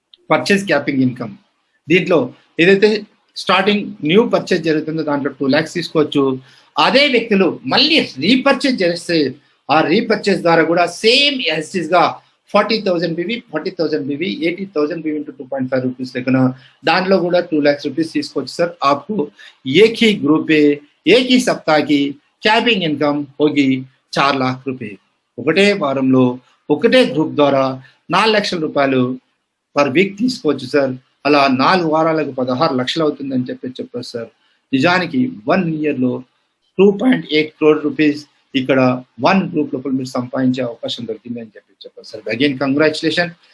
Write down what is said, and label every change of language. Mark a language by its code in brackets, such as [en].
[te] Purchase capping income. దీంట్లో ఏదైతే starting new purchase జరుగుతుందో దాంట్లో 2 lakhs తీసుకోవచ్చు. అదే వ్యక్తులు మళ్ళీ రీపర్చేస్ చేస్తే ఆ రీపర్చేస్ ద్వారా కూడా సేమ్ యాజ్ గా 40,000 బీవీ 80,000 బీవీ ఇంటూ 2.5 రూపీస్ లెక్కన దాంట్లో కూడా 2 lakhs రూపీస్ తీసుకోవచ్చు సార్. [hi] आपको एक ही ग्रुप पे एक ही सप्ताह की कैपिंग इनकम होगी 4 लाख रुपए. [te] ఒకటే వారంలో ఒకటే గ్రూప్ ద్వారా 4 లక్షల రూపాయలు పర్ వీక్ తీసుకోవచ్చు సార్. అలా 4 వారాలకు 16 లక్షలు అవుతుందని చెప్పారు సార్. నిజానికి 1 ఇయర్ లో 2.8 crore రూపీస్ ఇక్కడ 1 గ్రూప్ లోపల మీరు సంపాదించే అవకాశం దొరికింది అని చెప్పారు సార్. Again congratulation.